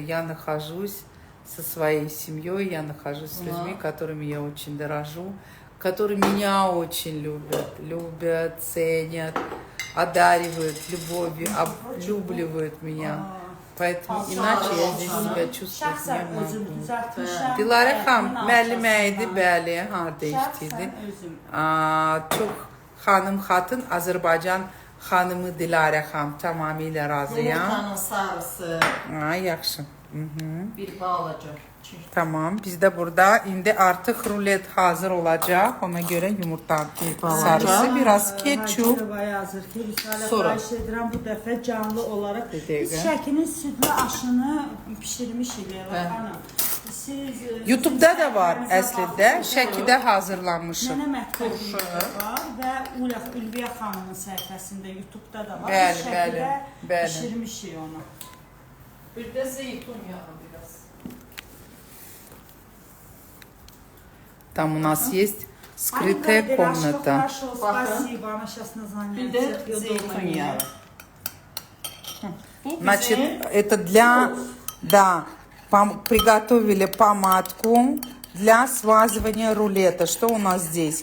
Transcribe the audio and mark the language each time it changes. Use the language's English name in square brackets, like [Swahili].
[Russian] Я нахожусь со своей семьей, я нахожусь с людьми, которыми я очень дорожу, которые меня очень любят, ценят, одаривают любовью, облюбливают меня. Поэтому иначе я здесь себя чувствовать не могу. [Azerbaijani] Dilarə xanım, müəllimə idi, bəli, harda işləyirdi. Çox xanım xatın, Azərbaycan xanımı Dilarə xanım, tamamilə razıyam. Yumurtanın sarısı, Yaxşı. bir balaca. Tamam, biz də burada indi artıq rulet hazır olacaq. Ona görə yumurta sarısı, biraz ketçup. Sonra xahiş edirəm bu dəfə canlı olaraq. Biz Şəkinin südlü aşını pişirmişik Leyla xanım. YouTube'da da var əslində, Şəkidə hazırlanmışıq. Nənə mətbəxində var və Ülviyə xanımın səhifəsində YouTube'da da var. Bəli, Şəkidə bəli. pişirmişik onu. Bir də zeytun yağı biraz. [Russian] Там у нас есть скрытая комната. Спасибо, она сейчас [Azerbaijani] Bir də zeytinyağı. [Russian] Значит, это для... Да, приготовили помадку для смазывания рулета. Что у нас здесь?